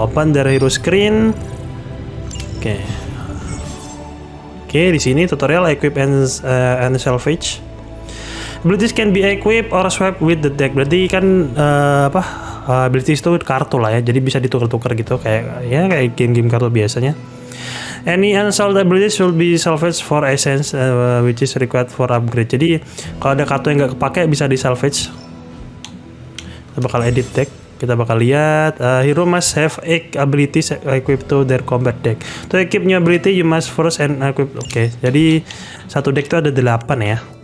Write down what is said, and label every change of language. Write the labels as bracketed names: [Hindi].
[English] Open their hero screen. [Indonesian] Oke. Oke, di sini tutorial equip and salvage. [English] Abilities can be equipped or swapped with the deck. [Indonesian] Berarti kan abilities itu kartu lah ya. Jadi bisa ditukar-tukar gitu kayak game-game kartu biasanya. [English] Any unsold abilities should be salvaged for essence which is required for upgrade. [Indonesian] Jadi kalau ada kartu yang nggak kepake bisa di salvage. Kita bakal edit deck, kita bakal lihat [English] hero must have 8 abilities equipped to their combat deck. To equip new ability you must first and equip. [Indonesian] Oke, jadi satu deck itu ada 8 ya.